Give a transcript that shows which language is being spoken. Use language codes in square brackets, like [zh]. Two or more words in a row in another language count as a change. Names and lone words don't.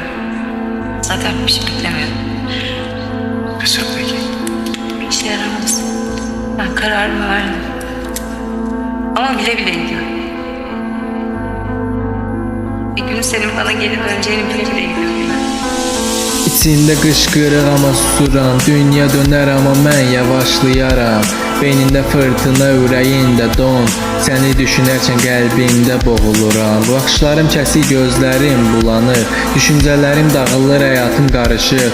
[tr] Zaten bir şey beklemiyorum. Kızım peki. Bir işe yaramaz. Ben kararımı verdim. Ama bile bile gidiyorum. Bir gün senin bana geri döneceğini bile bile gidiyorum ben. [az] İçində qışqırıq amma susuram. Dünya dönər amma mən yavaşlayaram. Beynində fırtına, ürəyində don. Səni düşünərkən qəlbimdə boğuluram. Baxışlarım kəsik, gözlərim bulanır. Düşüncələrim dağılır, həyatım qarışır.